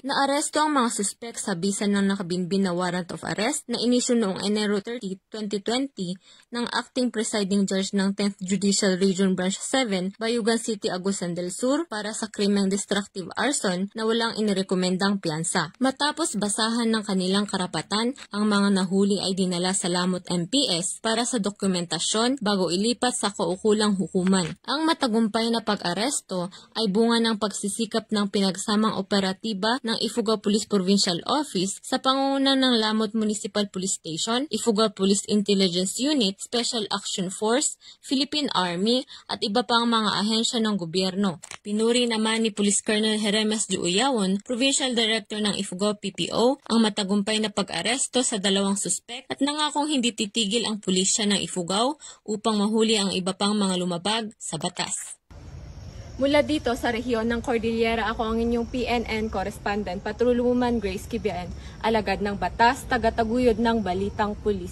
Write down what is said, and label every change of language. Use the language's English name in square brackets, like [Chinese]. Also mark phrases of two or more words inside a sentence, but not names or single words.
[Filipino] Naaresto ang mga suspek sa bisa ng nakabinbin na [English] warrant of arrest [Filipino] na inisyu noong Enero 30, 2020 ng [English] Acting Presiding Judge [Filipino] ng 10th Judicial Region Branch 7, Bayugan City, Agusan del Sur para sa krimeng [English] destructive arson [Filipino] na walang inirekomendang piyansa. Matapos basahan ng kanilang karapatan, ang mga nahuli ay dinala sa Lamot MPS para sa dokumentasyon bago ilipat sa kaukulang hukuman. Ang matagumpay na pag-aresto ay bunga ng ang pagsisikap ng pinagsamang operatiba ng Ifugao Police Provincial Office sa pangunguna ng Lamot Municipal Police Station, Ifugao Police Intelligence Unit, Special Action Force, Philippine Army at iba pang mga ahensya ng gobyerno. Pinuri naman ni Police Colonel Jeremes Juuyawon, [English] Provincial Director [Filipino] ng Ifugao PPO, ang matagumpay na pag-aresto sa 2 suspek at nangakong hindi titigil ang pulisya ng Ifugao upang mahuli ang iba pang mga lumabag sa batas. Mula dito sa rehiyon ng Cordillera, ako ang inyong PNN correspondent, Patrolwoman Grace Kibian, alagad ng batas, tagataguyod ng Balitang Pulis.